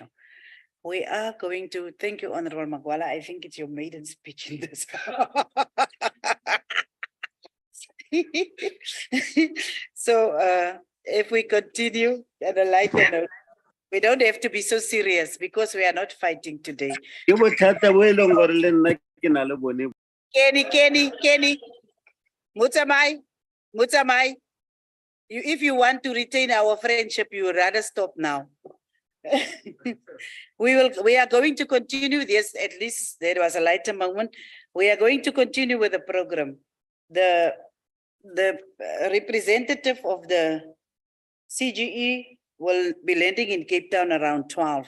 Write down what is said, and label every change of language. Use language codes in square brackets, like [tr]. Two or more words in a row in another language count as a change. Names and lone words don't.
[en] We are going to, thank you, Honorable Magwala. I think it's your maiden speech in this. So if we continue at a lighter note, we don't have to be so serious because we are not fighting today. [tn] Ke bothata bo e leng gore le nna ke na le bone. [en] Kenny. Mutsamai. If you want to retain our friendship, you would rather stop now. We are going to continue this, at least there was a lighter moment. We are going to continue with the program. The representative of the CGE will be landing in Cape Town around 12.